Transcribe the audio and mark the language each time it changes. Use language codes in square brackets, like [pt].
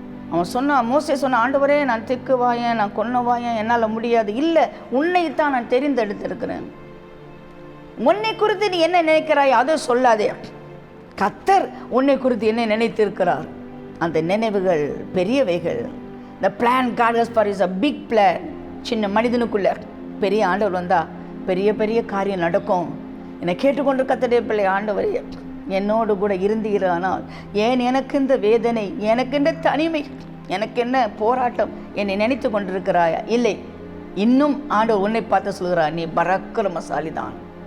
[ta] அவன் சொன்னான், மோசே சொன்ன, ஆண்டவரே, நான் திக்கு வாயன், நான் கொன்ன வாயன், என்னால் முடியாது. இல்லை, உன்னைத்தான் நான் தெரிந்தெடுத்திருக்கிறேன். உன்னை குறித்து நீ என்ன நினைக்கிறாய் அதை சொல்லாதே. கர்த்தர் உன்னை குறித்து என்ன நினைத்திருக்கிறார், அந்த நினைவுகள் பெரியவைகள். [en] The plan God has for is a big plan. [ta] சின்ன மனிதனுக்குள்ள பெரிய ஆண்டவர் வந்தால் பெரிய பெரிய காரியம் நடக்கும். என்னை கேட்டுக்கொண்டு கர்த்தருடைய பிள்ளை, ஆண்டவரே, என்னோடு கூட இருந்தீரானால் ஏன் எனக்கு இந்த வேதனை, எனக்கு இந்த தனிமை, எனக்கு என்ன போராட்டம், என்னை நினைத்து கொண்டிருக்கிறாயா? இல்லை, இன்னும் ஆண்டவர் உன்னை பார்த்து சொல்கிறார், நீ பராக்கிரமசாலி தான்.